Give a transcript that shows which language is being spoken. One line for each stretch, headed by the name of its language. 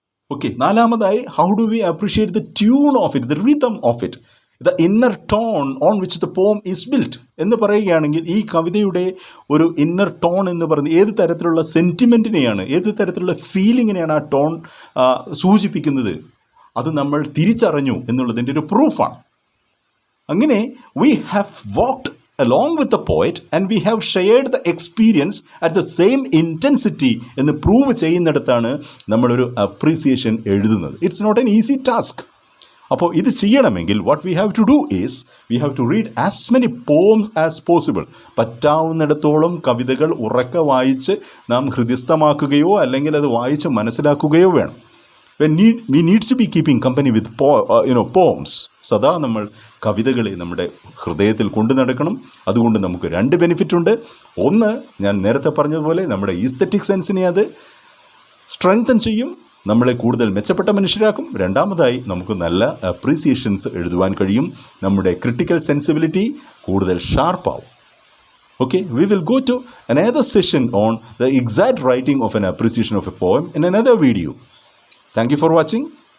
Malayalam: Okay, നാലാമതായി,
English: how do we appreciate the tune of it, the rhythm of it, the inner tone on which the poem is built
Malayalam: എന്ന് പറയുകയാണെങ്കിൽ, ഈ കവിതയുടെ ഒരു inner tone എന്ന് പറയുന്നത് ഏത് തരത്തിലുള്ള സെൻറ്റിമെൻറ്റിനെയാണ്, ഏത് തരത്തിലുള്ള ഫീലിങ്ങിനെയാണ് ആ ടോൺ സൂചിപ്പിക്കുന്നത്, അത് നമ്മൾ തിരിച്ചറിഞ്ഞു എന്നുള്ളതിൻ്റെ ഒരു പ്രൂഫാണ്.
English: അങ്ങനെ we have walked along with the poet and we have shared the experience at the same intensity
Malayalam: എന്ന് പ്രൂവ് ചെയ്യുന്നിടത്താണ് നമ്മളൊരു അപ്രീസിയേഷൻ എഴുതുന്നത്.
English: It's not an easy task.
Malayalam: അപ്പോൾ ഇത് ചെയ്യണമെങ്കിൽ
English: What we have to do is we have to read as many poems as possible.
Malayalam: പറ്റാവുന്നിടത്തോളം കവിതകൾ ഉറക്കെ വായിച്ച് നാം ഹൃദയസ്ഥമാക്കുകയോ അല്ലെങ്കിൽ അത് വായിച്ച് മനസ്സിലാക്കുകയോ വേണം.
English: we need to be keeping company with poems.
Malayalam: സദാ നമ്മൾ കവിതകളെ നമ്മുടെ ഹൃദയത്തിൽ കൊണ്ടു നടക്കണം. അതുകൊണ്ട് നമുക്ക് രണ്ട് ബെനിഫിറ്റ് ഉണ്ട്. ഒന്ന്, ഞാൻ നേരത്തെ പറഞ്ഞതുപോലെ നമ്മുടെ ഈസ്തറ്റിക് സെൻസിനെ അത് സ്ട്രെങ്തൻ ചെയ്യും, നമ്മളെ കൂടുതൽ മെച്ചപ്പെട്ട മനുഷ്യരാക്കും. രണ്ടാമതായി, നമുക്ക് നല്ല അപ്രീസിയേഷൻസ് എഴുതുവാൻ കഴിയും. നമ്മുടെ ക്രിട്ടിക്കൽ സെൻസിബിലിറ്റി കൂടുതൽ ഷാർപ്പാവും.
English: Okay, we will go to another session on the exact writing of an appreciation of a poem in another video. Thank you for watching.